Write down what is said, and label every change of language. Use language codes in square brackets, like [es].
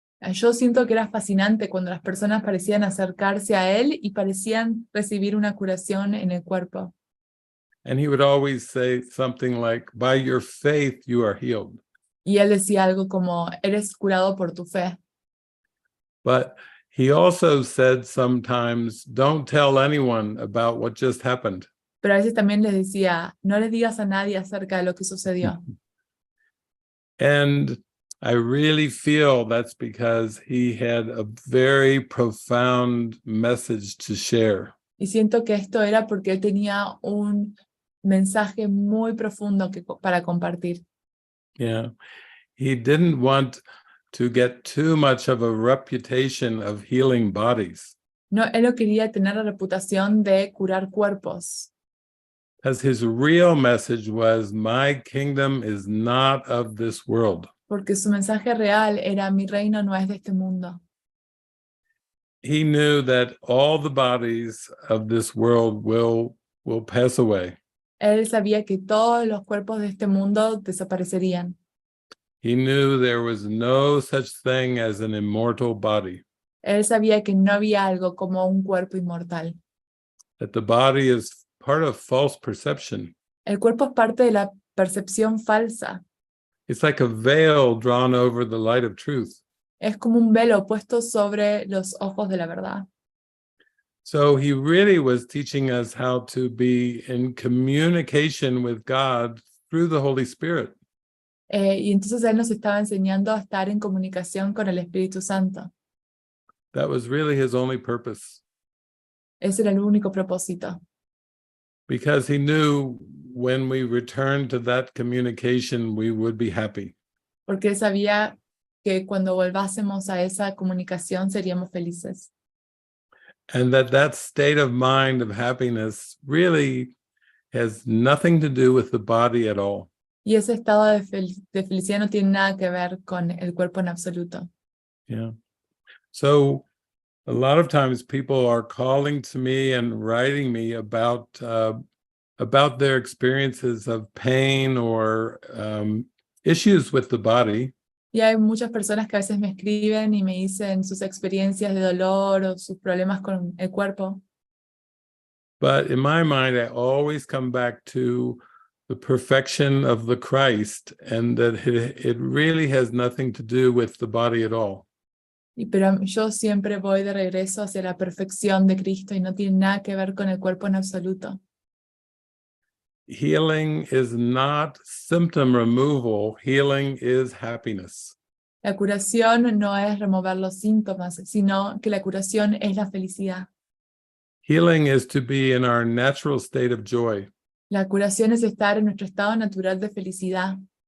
[es] Yo siento que era fascinante cuando las personas parecían acercarse a él y parecían recibir una curación en el cuerpo. [en] And he would always say something like, "By your faith you are healed." [es] Y él decía algo como, eres curado por tu fe. [en] But he also said sometimes, "Don't tell anyone about what just happened." [es] Pero a veces también les decía, no les digas a nadie acerca de lo que sucedió. [en] And I really feel that's because he had a very profound message to share. [es] Y siento que esto era porque él tenía un mensaje muy profundo para compartir. [en] Yeah. He didn't want to get too much of a reputation of healing bodies. [es] No, él no quería tener la reputación de curar cuerpos. [en] As his real message was, my kingdom is not of this world. [es] Porque su mensaje real era, mi reino no es de este mundo. [en] He knew that all the bodies of this world will pass away. [es] Él sabía que todos los cuerpos de este mundo desaparecerían. [en] He knew there was no such thing as an immortal body. [es] Él sabía que no había algo como un cuerpo inmortal. [en] That the body is part of false perception. [es] El cuerpo es parte de la percepción falsa. [en] It's like a veil drawn over the light of truth. [es] Es como un velo puesto sobre los ojos de la verdad. [en] So he really was teaching us how to be in communication with God through the Holy Spirit. [es] Y entonces él nos estaba enseñando a estar en comunicación con el Espíritu Santo. [en] That was really his only purpose. [es] Ese era el único propósito. [en] Because he knew when we returned to that communication, we would be happy. [es] Porque él sabía que cuando volvásemos a esa comunicación seríamos felices. [en] And that state of mind of happiness really has nothing to do with the body at all. [es] Y ese estado de felicidad no tiene nada que ver con el cuerpo en absoluto. [en] Yeah. So a lot of times people are calling to me and writing me about their experiences of pain or issues with the body. [es] Y hay muchas personas que a veces me escriben y me dicen sus experiencias de dolor o sus problemas con el cuerpo. [en] But in my mind, I always come back to the perfection of the Christ, and that it really has nothing to do with the body at all. [es] Pero yo siempre voy de regreso hacia la perfección de Cristo y no tiene nada que ver con el cuerpo en absoluto. [en] Healing is not symptom removal. Healing is happiness. [es] La curación no es remover los síntomas, sino que la curación es la felicidad. [en] Healing is to be in our natural state of joy. [es] La curación es estar en nuestro estado natural de felicidad.